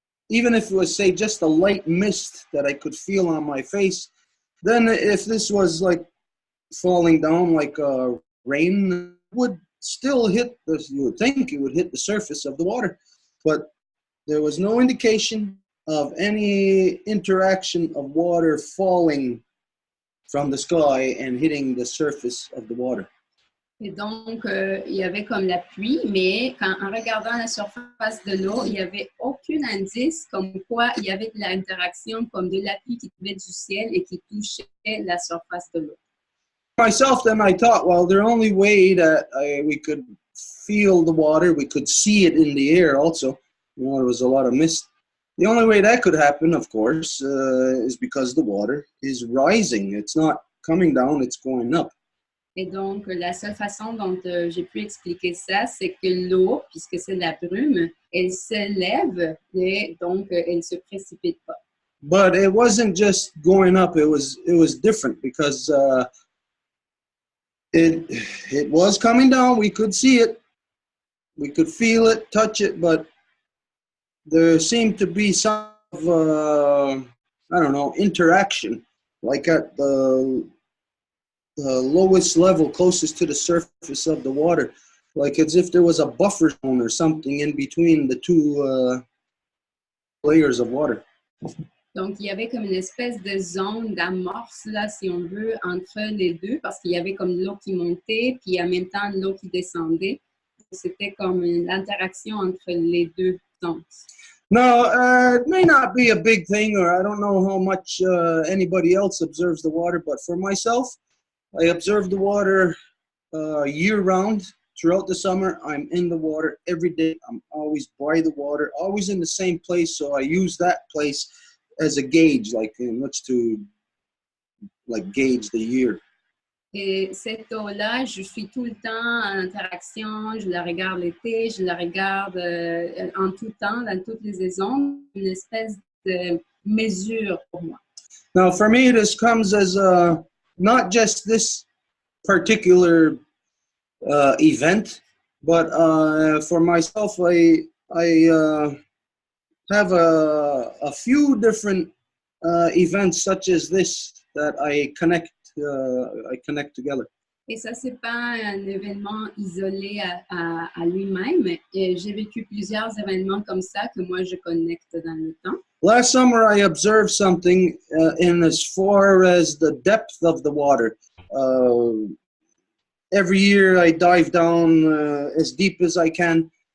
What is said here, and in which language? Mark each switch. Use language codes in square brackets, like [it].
[en] even if it was, say, just a light mist that I could feel on my face, then if this was like falling down like rain, it would still hit the, you would think it would hit the surface of the water, but there was no indication of any interaction of water falling from the sky and hitting the surface of the water. [fr] Et donc, il y avait comme la pluie, mais en regardant la surface de l'eau, il n'y avait aucun indice comme quoi il y avait de l'interaction comme de la pluie qui tombait du ciel et qui touchait la surface de l'eau. [en] Myself, then I thought, well, the only way that we could feel the water, we could see it in the air also, you know, there was a lot of mist. The only way that could happen, of course, is because the water is rising. It's not coming down, it's going up. [fr] Et donc, la seule façon dont j'ai pu expliquer ça, c'est que l'eau, puisque c'est de la brume, elle s'élève et donc elle ne se précipite pas. [en] But it wasn't just going up, it was different because it was coming down, we could see it, we could feel it, touch it, but there seemed to be some I don't know, interaction, like at the lowest level closest to the surface of the water, like as if there was a buffer zone or something in between the two layers of water. [fr] Donc, il y avait comme une espèce de zone d'amorce, là, si on veut, entre les deux, parce qu'il y avait comme l'eau qui montait, puis en même temps l'eau qui descendait. C'était comme l'interaction entre les deux zones. [en] Now, it may not be a big thing, or I don't know how much anybody else observes the water, but for myself, I observe the water year-round. Throughout the summer, I'm in the water every day. I'm always by the water, always in the same place, so I use that place as a gauge, like in which to like gauge the year. [fr] Et cette eau-là, je suis tout le temps en interaction, je la regarde l'été, je la regarde en tout temps, dans toutes les saisons, une espèce de mesure pour moi. [en] Now, for me, this comes as not just this particular event, but for myself, I have a few different events such as this that I connect together. [fr] Et ça, c'est pas un événement isolé à lui-même. Et j'ai vécu plusieurs événements comme ça que moi, je connecte dans le temps. [en] Last summer, I observed something in as far as the depth of the water. Every year, I dive down as deep as I can.